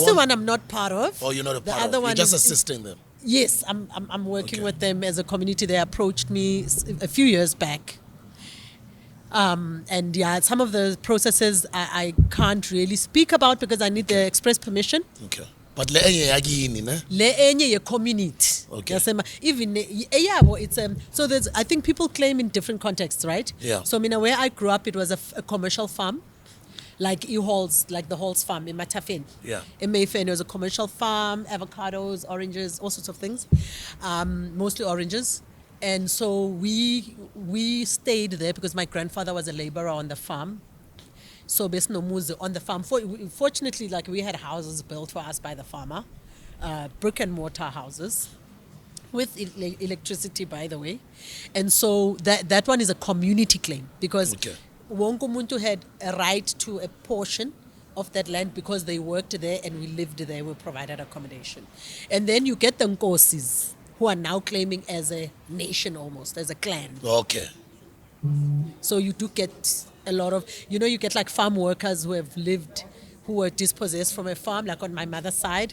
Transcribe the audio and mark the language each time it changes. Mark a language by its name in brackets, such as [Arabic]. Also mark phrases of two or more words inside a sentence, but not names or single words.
[English] Ngoyi one I'm not part of. Oh, you're not a The part other of. one You're just is- assisting them. Yes, I'm working Okay. with them as a community. They approached me a few years back. And yeah, some of the processes I can't really speak about because I need the express permission. Okay. But [Zulu] le enye yakini, [English] ne? [Zulu] Le enye ye community. [English] Okay. Yasema, even yeah, well, it's so there's I think people claim in different contexts, right? Yeah. So where I grew up, it was a commercial farm, like Halls, like the Halls farm in Matafin. Yeah. In Mayfair, it was a commercial farm, avocados, oranges, all sorts of things, mostly oranges. And so we stayed there because my grandfather was a laborer on the farm. So besinomuzi on the farm. Fortunately, like we had houses built for us by the farmer, brick and mortar houses with electricity, by the way. And so that one is a community claim because Okay. [Zulu] wonke umuntu [English] had a right to a portion of that land because they worked there and we lived there. We provided accommodation. And then you get the Nkosis, who are now claiming as a nation almost, as a clan. Okay. So you do get a lot of, you get like farm workers who have lived, who were dispossessed from a farm, like on my mother's side.